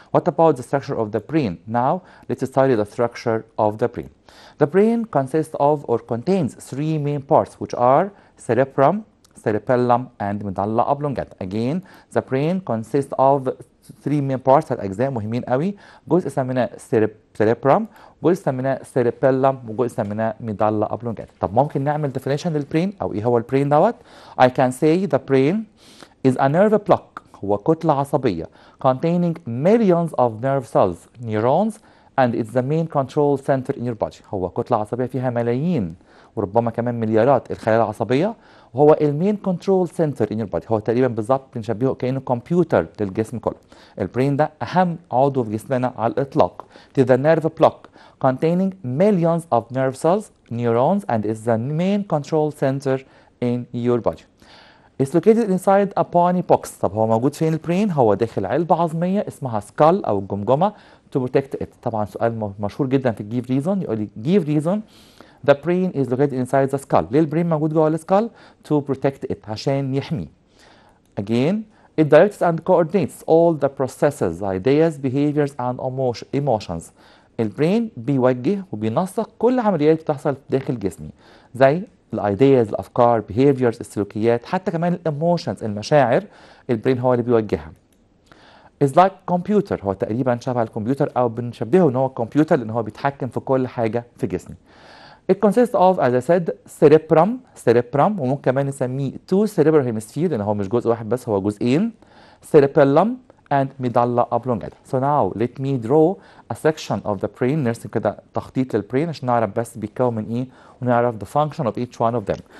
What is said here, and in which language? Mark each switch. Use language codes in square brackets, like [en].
[en] What about the structure of the brain? Now let's study the structure of the brain. The brain consists of or contains three main parts which are cerebrum, cerebellum and medulla oblongata. Again, the brain consists of three main parts [ar] أجزاء مهمين قوي. جزء سميناه cerebrum، جزء سميناه cerebellum وجزء سميناه medulla oblongata. طب ممكن نعمل definition للبرين أو إيه هو البرين دوت؟ [en] I can say the brain is a nerve block. [ar] هو كتلة عصبية [en] containing millions of nerve cells, neurons and it's the main control center in your body. [ar] هو كتلة عصبية فيها ملايين وربما كمان مليارات الخلايا العصبية، وهو [en] المين control centre in your body. [ar] هو تقريبا بالظبط بنشبهه كأنه كمبيوتر للجسم كله. البرين ده أهم عضو في جسمنا على الإطلاق. [en] It is the nerve block containing millions of nerve cells, neurons and is the main control center in your body. It's located inside a bony box. [ar] طب هو موجود فين البرين؟ هو داخل علبة عظمية اسمها skull أو الجمجمة [en] to protect it. [ar] طبعا سؤال مشهور جدا في [en] give reason، يقول لي give reason the brain is located inside the skull. [ar] ليه البرين موجود جوه السكال؟ [en] to protect it [ar] عشان يحميه. [en] Again, it directs and coordinates all the processes, ideas, behaviors and emotions. [ar] البرين بيوجه وبينسق كل عمليات بتحصل داخل جسمي زي الايدياز، الافكار، behaviors، السلوكيات، حتى كمان الايموشنز، المشاعر. البرين هو اللي بيوجهها. [en] It's like computer. [ar] هو تقريبا شبه الكمبيوتر او بنشبهه ان هو كمبيوتر لان هو بيتحكم في كل حاجه في جسمي. [en] It consists of, as I said, [ar] cerebrum وممكن كمان نسميه two cerebral hemisphere لأن هو مش جزء واحد بس، هو جزئين. cerebellum [en] and medulla oblongata. So now let me draw a section of the brain. [ar] نرسم كده تخطيط للبرين عشان نعرف بس بيتكون من ايه ونعرف [en] the function of each one of them.